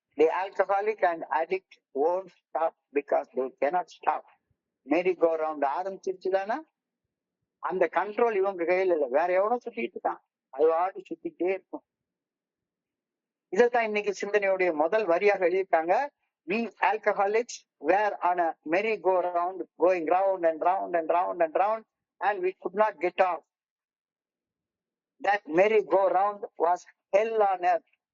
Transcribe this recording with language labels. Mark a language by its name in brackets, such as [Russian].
[English] The alcoholic and addict won't stop because they cannot stop. [Tamil] மெரி go round ஆரம்பிச்சிருச்சுதானா அந்த control இவங்க கையில இல்ல, வேற எவனோ சுத்திட்டு இருக்கான், அது வாடி சுத்திட்டே இருக்கும். இதைத்தான் இன்னைக்கு சிந்தனையுடைய முதல் வரியாக எழுதியிருக்காங்க. [English] We alcoholics were on a merry-go-round, going round and round and round and round, and we could not get off. That merry-go-round was hell on earth.